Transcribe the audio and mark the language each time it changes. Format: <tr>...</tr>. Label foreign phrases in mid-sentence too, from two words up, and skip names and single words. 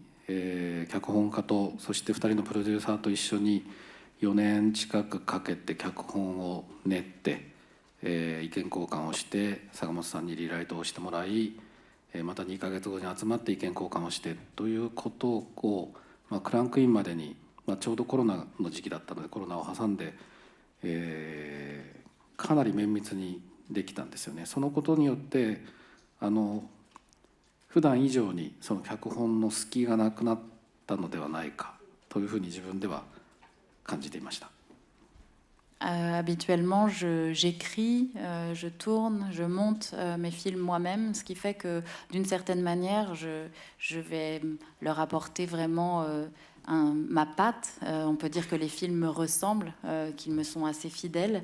<ja>脚本家とそして2人のプロデューサーと一緒に4年近くかけて脚本を練って、意見交換をして坂本さんにリライトをしてもらい、また2ヶ月後に集まって意見交換をしてということを、クランクインまでに、ちょうどコロナの時期だったのでコロナを挟んで、かなり綿密にできたんですよね。そのことによって普段以上にその脚本の隙がなくなったのではないかというふうに自分では感じていました。</ja> <fr>Habituellement, j'écris, je tourne, je monte mes films moi-même, ce qui fait que d'une certaine manière, je vais leur apporter vraiment ma patte. On peut dire que les films me ressemblent, qu'ils me sont assez fidèles.</fr>